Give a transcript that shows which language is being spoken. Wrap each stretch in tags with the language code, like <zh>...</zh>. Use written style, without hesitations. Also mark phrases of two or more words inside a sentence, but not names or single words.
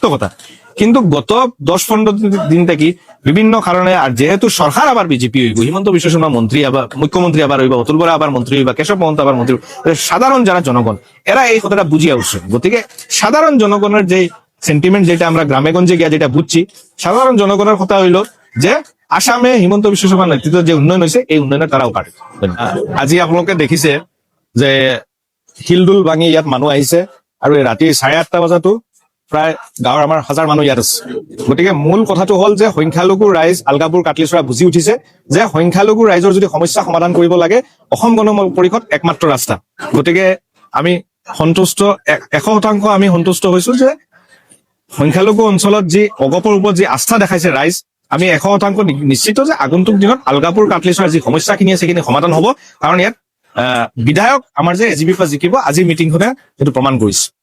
<bn>কথা কিন্তু গত 10-15 দিন থেকে বিভিন্ন কারণে আর যেহেতু সরকার আবার বিজেপি হইব হিমন্ত বিশ্ব শর্মা মন্ত্রী আবার মুখ্যমন্ত্রী আবার হইবা অতুল বরা আবার মন্ত্রী হইবা কেশব মহন্ত আবার মন্ত্রী সাধারণ যারা জনগণ এরা এই কথাটা বুঝিয়া উঠছে গতিকে সাধারণ জনগণের যে সেন্টিমেন্ট যেটা আমরা গ্রামে গঞ্জে গিয়া যেটা বুঝছি সাধারণ জনগণের কথা হইলো যে আসামে হিমন্ত বিশ্ব শর্মার নেতৃত্বে যে উন্নয়ন হয়েছে এই উন্নয়নের তারাও পারে</bn> <as>আজি আপোনালোকে দেখিছে যে শিলডুল ভাঙি ইয়াত মানুহ আহিছে আৰু ৰাতি 8:30 বজাতো প্ৰায় গাঁৱৰ আমাৰ হাজাৰ মানুহ ইয়াত আছে গতিকে মূল কথাটো হল যে সংখ্যালঘু ৰাইজ আলগাপুৰ কাটলিছৰা বুজি উঠিছে যে সংখ্যালঘু ৰাইজৰ যদি সমস্যা সমাধান কৰিব লাগে অসম গণ পৰিষদ একমাত্ৰ ৰাস্তা গতিকে আমি সন্তুষ্ট 100% আমি সন্তুষ্ট হৈছো যে সংখ্যালঘু অঞ্চলত যি অগপৰ ওপৰত যি আস্থা দেখাইছে ৰাইজ আমি 100% নিশ্চিত যে আগন্তুক দিনত আলগাপুৰ কাটলিছৰাৰ যি সমস্যাখিনি আছে সেইখিনি সমাধান হ'ব কাৰণ ইয়াত বিধায়ক আমাৰ যে এজিপি পৰা জিকিব আজি মিটিংখনে সেইটো প্ৰমাণ কৰিছে</as>